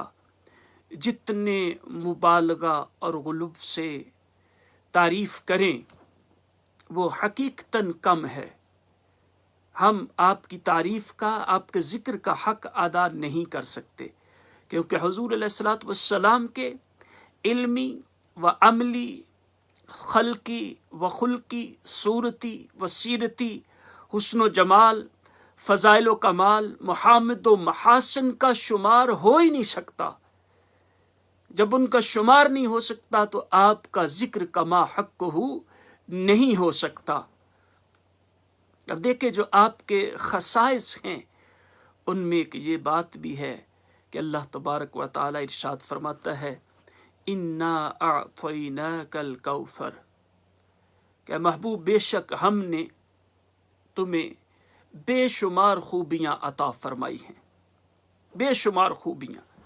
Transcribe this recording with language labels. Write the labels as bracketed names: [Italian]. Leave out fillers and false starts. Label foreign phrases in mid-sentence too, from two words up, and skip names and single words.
[Urdu] جتنے مبالغہ اور غلو سے تعریف کریں وہ حقیقتاً کم ہے۔ ہم آپ کی تعریف کا، آپ کے ذکر کا حق ادا نہیں کر سکتے، کیونکہ حضور علیہ الصلوۃ والسلام کے علمی و عملی، خلقی و خلقی، صورتی و سیرتی، حسن و جمال، فضائل و کمال، محامد و محاسن کا شمار ہو ہی نہیں سکتا۔ جب ان کا شمار نہیں ہو سکتا تو آپ کا ذکر کما حق ہو نہیں ہو سکتا۔ اب دیکھیں جو آپ کے خصائص ہیں ان میں ایک یہ بات بھی ہے کہ اللہ تبارک و تعالی ارشاد فرماتا ہے [Arabic] انا اعطیناک الکوثر، [Urdu] کہ محبوب بے شک ہم نے تمہیں بے شمار خوبیاں عطا فرمائی ہیں، بے شمار خوبیاں۔